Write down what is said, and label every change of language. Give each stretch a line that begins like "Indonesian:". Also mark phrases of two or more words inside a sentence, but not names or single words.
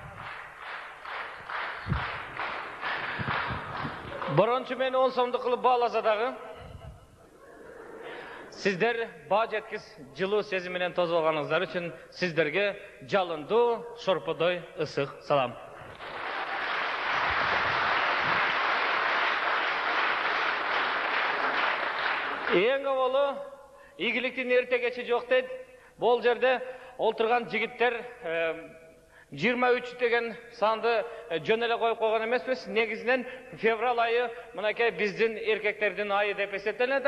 Kyrgyz: Борончу мени 10 сомду кылып бааласа дагы, сиздер баа жеткис жылуу сезим менен тосуп алганыңыздар үчүн сиздерге жалындуу, шорподой ысык салам.
Kazakh: Эң аввалы игіліктің ерте кечи жоқ дейді. Бұл жерде отырған жігіттер 23 деген санды жөнеле қойып қойған емеспіз. Негізінен феврал айы мынакей біздің еркектердің айы деп есептелінеді.